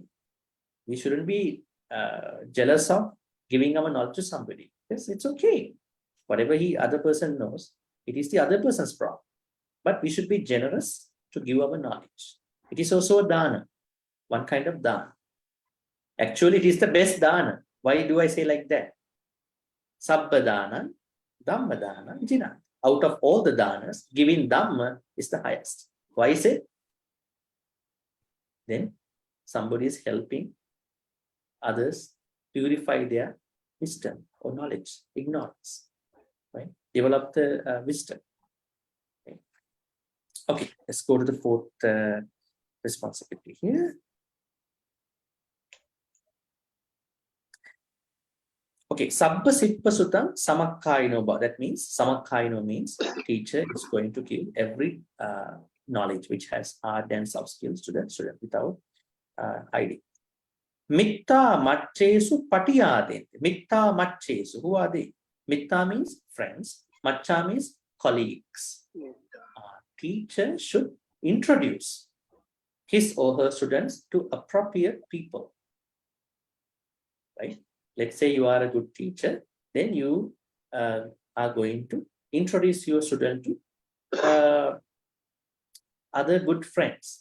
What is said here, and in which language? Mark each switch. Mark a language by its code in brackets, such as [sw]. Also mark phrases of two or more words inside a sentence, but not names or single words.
[en] We shouldn't be jealous of giving our knowledge to somebody. Yes, it's okay. Whatever other person knows, it is the other person's problem. But we should be generous to give our knowledge. It is also a dana, one kind of dana. Actually, it is the best dana. Why do I say like that? [pi] Sabba dana, dhamma dana, jina. [en] Out of all the danas, giving dhamma is the highest. Why is it? Then somebody is helping others purify their wisdom or knowledge, ignorance, right? Develop the wisdom. Okay, let's go to the fourth responsibility here. [pi] Okay, sabba sippa sutam samakkaino. [en] That means samakkaino means teacher is going to give every knowledge which has hard and soft skills to the student without hiding. [pi] Mitta macchesu patiyadente. Mitta macchesu. [en] Who are they? Mitta means friends. Maccha means colleagues. Teacher should introduce his or her students to appropriate people, right? Let's say you are a good teacher, then you are going to introduce your student to other good friends.